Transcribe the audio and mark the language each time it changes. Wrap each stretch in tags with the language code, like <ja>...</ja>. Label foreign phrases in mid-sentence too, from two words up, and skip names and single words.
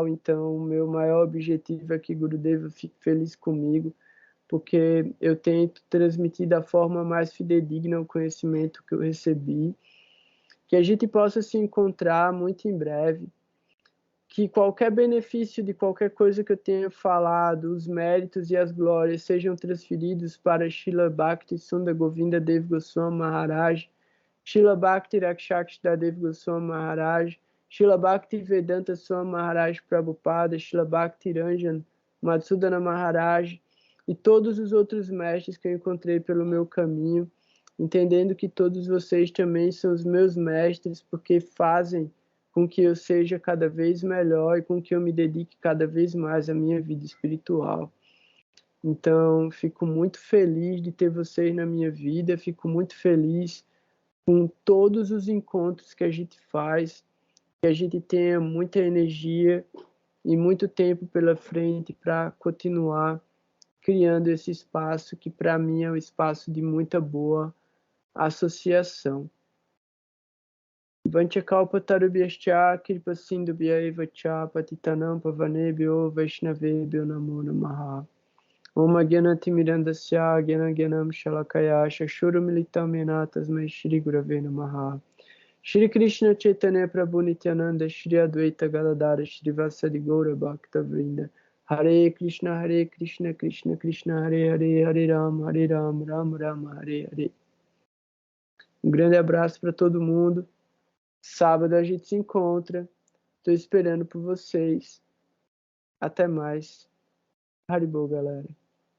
<pt>Então, o meu maior objetivo é que Gurudeva fique feliz comigo, porque eu tento transmitir da forma mais fidedigna o conhecimento que eu recebi, que a gente possa se encontrar muito em breve, que qualquer benefício de qualquer coisa que eu tenha falado, os méritos e as glórias sejam transferidos para Srila Bhakti Sundar Govinda Dev Goswami Maharaj, Srila Bhakti Rakshakshita Dev Goswami Maharaj, Srila Bhakti Vedanta Swami Maharaj Prabhupada, Srila Bhakti Ranjan Madhusudana Maharaj e todos os outros mestres que eu encontrei pelo meu caminho, entendendo que todos vocês também são os meus mestres, porque fazem com que eu seja cada vez melhor e com que eu me dedique cada vez mais à minha vida espiritual. Então, fico muito feliz de ter vocês na minha vida, fico muito feliz com todos os encontros que a gente faz, que a gente tenha muita energia e muito tempo pela frente para continuar criando esse espaço que para mim é um espaço de muita boa associação.</pt> <sa>वाञ्छाकल्प तरुभ्यश्च कृपा सिन्धुभ्य एव च पतितानां पावनेभ्यो वैष्णवेभ्यो नमो नमः. ॐ अज्ञानतिमिरान्धस्य ज्ञानाञ्जन शलाकया चक्षुरुन्मीलितं येन तस्मै श्री गुरवे नमः. श्री कृष्ण चैतन्य प्रभु नित्यानन्द श्री अद्वैत गदाधर श्री वासादि गौर भक्त वृन्द हरे कृष्ण, कृष्ण कृष्ण, हरे हरे, हरे राम, राम राम, हरे हरे.</sa> <pt>Um grande abraço para todo mundo. Sábado a gente se encontra. Estou esperando por vocês. Até mais. Haribo, galera.</pt>